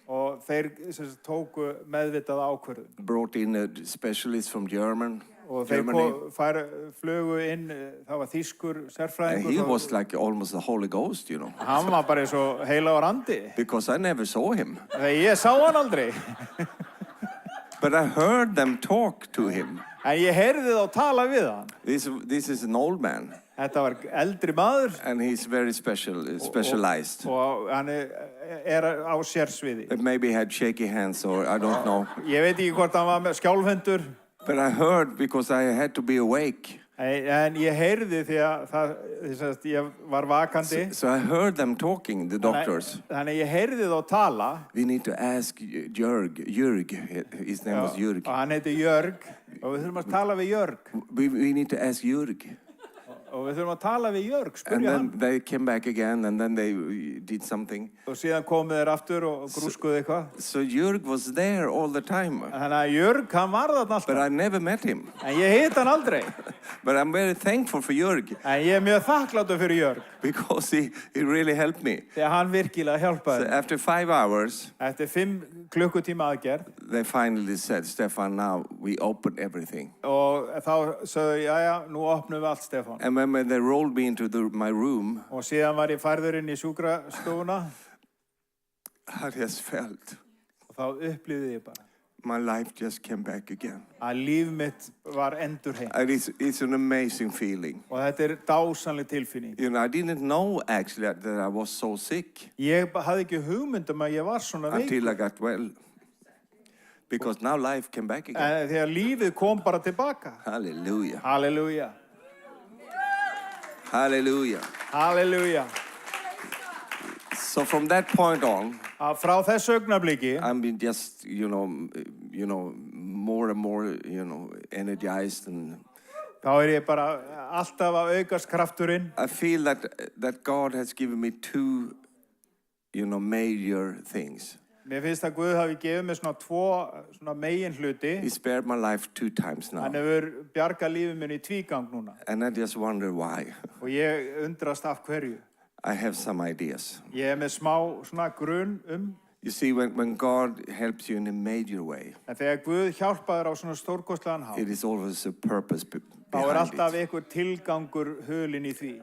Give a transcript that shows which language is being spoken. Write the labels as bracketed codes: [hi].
[is] Og þeir tóku meðvitað ákvörðun. [en] Brought in a specialist from Germany. [is] Og þeir flugu inn, það var þýskur [en] And [is] sérfræðingur. [en] he was like almost the Holy Ghost, [is] Hann var bara eins og heilagur andi. [en] because I never saw him. [is] Þegar ég sá hann aldrei. [en] But I heard them talk to him. [is] En ég heyrði þá tala við hann. [en] This is an old man, [is] Þetta var eldri maður. [en] and he's very specialized. [is] Og hann á sérsviði. [en] Maybe he had shaky hands, or I don't know. [is] Ég veit ekki hvort hann var með skjálfhendur. [en] But I heard because I had to be awake. [is] En ég heyrði því að ég var vakandi. [en] So I heard them talking, the doctors. [is] Þannig ég heyrði þá tala. [en] We need to ask Jörg. His name was Jörg. [is] Og hann heiti Jörg. Og við þurfum að tala við Jörg. [en] We need to ask Jörg. [is] Og við þurfum að tala við Jörg, [en] And [is] spurja [en] then [is] hann. [en] they came back again, and then they did something. [is] Og síðan komu þeir aftur og grúskuðu eitthvað. [en] So Jörg was there all the time, [is] Þannig að Jörg, hann var þarna [en] but [is] alltaf. [en] I never met him. [is] En ég hitt hann aldrei. [en] But I'm very thankful for Jörg [is] En ég mjög þakkláttur fyrir Jörg. [en] because he really helped me. [is] Þegar hann virkilega [en] So [is] hjálpaði. [en] after 5 hours, [is] Eftir 5 klukkutíma aðgerð. [en] they finally said, Stefan, now we open everything. [is] Og þá sögðu, jæja, nú opnum við allt, Stefán. [en] And when they rolled me into my room, [is] Og síðan var ég færður inn í sjúkrastofuna. [en] I just felt [is] Og þá upplýði ég bara [en] my life just came back again. [is] að líf mitt var endurheimt. [en] And it's an amazing feeling. [is] Og þetta dásamleg tilfinning. [en] I didn't know actually that I was so sick [is] Ég hafði ekki hugmynd að ég var svona [en] until [is] veikur. [en] I got well. Because now life came back again. [is] En þegar lífið kom bara tilbaka. [en] Hallelujah. [is] Halleluja. [en] Hallelujah. [is] Halleluja. [en] So from that point on, [is] Að frá þessu augnabliki, [en] I've been just, more and more, energized, and [is] þá ég bara alltaf að aukast krafturinn. [en] I feel that God has given me two, major things. [is] Mér finnst að Guð hafi gefið mér svona megin hluti. [en] He spared my life 2 times now. [is] Hann hefur bjargað lífið minn í tvígang núna. [en] And I just wonder why. [is] Og ég undrast af hverju. [en] I have some ideas. [is] Ég með smá svona grun [en] You see, when God helps you in a major way, [is] En þegar Guð hjálpaður á svona stórkostlegan hátt, [en] it is always a purpose [is] þá [en] behind [is] alltaf [en] it. [is] einhver tilgangur hulinn í því.